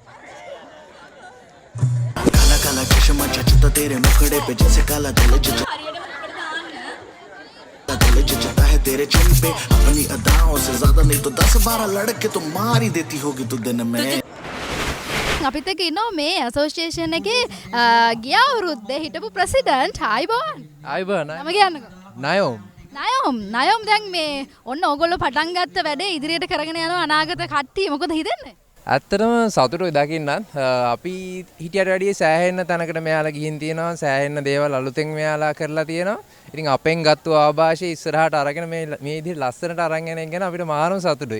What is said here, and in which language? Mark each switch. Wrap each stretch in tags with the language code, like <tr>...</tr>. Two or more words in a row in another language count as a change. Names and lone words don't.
<hi>काला काला चश्मा जचता तेरे मुखड़े पे जैसे काला दिल जचता है तेरे चिन पे अपनी अदाओं से ज्यादा नहीं तो 10-12 लड़के तो मार ही देती होगी तू दिन में</hi> <si>අපිත් එක්ක ඉන්නවා මේ ඇසෝසියේෂන් එකේ ගිය අවුරුද්දේ හිටපු ප්‍රෙසිඩන්ට් ආයිබෝන් නම කියන්නකෝ නයෝම් දැන් මේ ඔන්න ඕගොල්ලෝ පටන් ගත්ත වැඩේ ඉදිරියට කරගෙන යනවා අනාගත කට්ටිය මොකද හිතන්නේ ඇත්තටම සතුටුයි දකින්නත් අපි හිටියට වැඩිය සෑහෙන්න තැනකට මෙයාලා ගිහින් තියෙනවා සෑහෙන්න දේවල් අලුතෙන් මෙයාලා කරලා තියෙනවා ඉතින් අපෙන් ගත්ත ආభాෂය ඉස්සරහට අරගෙන මේ විදිහට ලස්සනට අරන් යන එක ගැන අපිට මාරම සතුටුයි.</si>